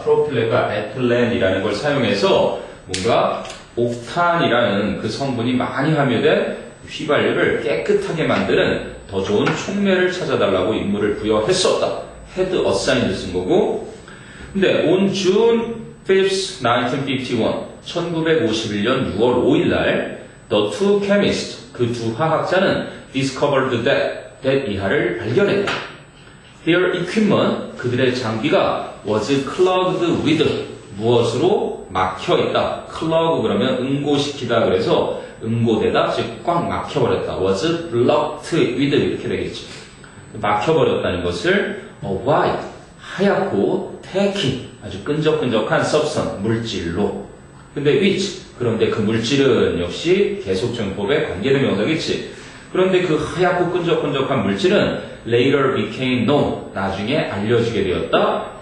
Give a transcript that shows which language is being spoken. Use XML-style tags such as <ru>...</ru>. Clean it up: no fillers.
<ko>프로필렌과 에틸렌이라는 걸 사용해서 뭔가 옥탄이라는 그 성분이 많이 함유된 휘발유를 깨끗하게 만드는 더 좋은 촉매를 찾아달라고 임무를 부여했었다.</ko> <en>had assigned</en> <ko>쓴 거고. 근데</ko> <en>on June 5th, 1951,</en> <ko>1951년 6월 5일 날</ko> <en>the two chemists,</en> <ko>그 두 화학자는</ko> <en>discovered that</en> <ko>이하를 발견했다.</ko> <en>Their equipment,</en> <ko>그들의 장비가</ko> <en>was clogged with,</en> <ko>무엇으로 막혀있다. clog 그러면 응고시키다, 그래서 응고되다, 즉 꽉 막혀버렸다.</ko> <en>was blocked with</en> <ko>이렇게 되겠지. 막혀버렸다는 것을</ko> <en>white,</en> <ko>하얗고</ko> <en>tacky,</en> <ko>아주 끈적끈적한</ko> <en>substance,</en> <ko>물질로. 근데 which, 그런데 그 물질은 역시 계속정법에 관계된 명사겠지. 그런데 그 하얗고 끈적끈적한 물질은</ko> <en>later became known,</en> <ko>나중에 알려지게 되었다.</ko>